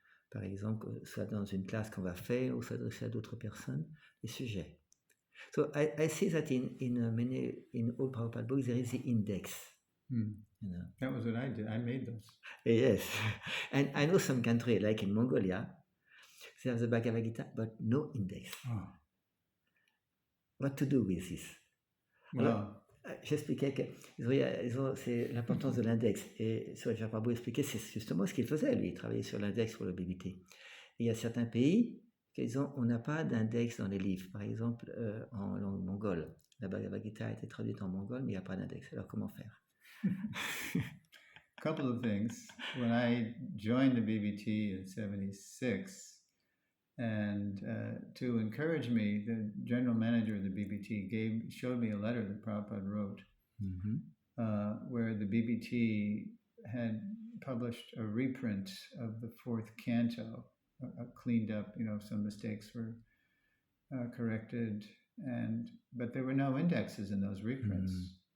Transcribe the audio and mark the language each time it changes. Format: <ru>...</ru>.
<fr>Par exemple, soit dans une classe qu'on va faire ou s'adresser à d'autres personnes, les sujets.</fr> <en>So I see that in all Prabhupada books there is the index. You know. That was what I did. I made those. Yes, and I know some country like in Mongolia, there's the Bhagavad Gita, but no index. What to do with this?</en> <fr>Alors, j'expliquais que c'est l'importance de l'index. Et Srila Prabhu expliquait, c'est justement ce qu'il faisait, lui, il travaillait sur l'index pour le BBT. Et il y a certains pays on n'a pas d'index dans les livres. Par exemple, en langue mongole, la Bhagavad Gita a été traduite en mongol, mais il n'y a pas d'index. Alors comment faire?</fr> <en>Couple of things. When I joined the BBT in 76, and to encourage me, the general manager of the BBT showed me a letter that Prabhupada wrote, where the BBT had published a reprint of the fourth canto, cleaned up, some mistakes were corrected, but there were no indexes in those reprints.</en>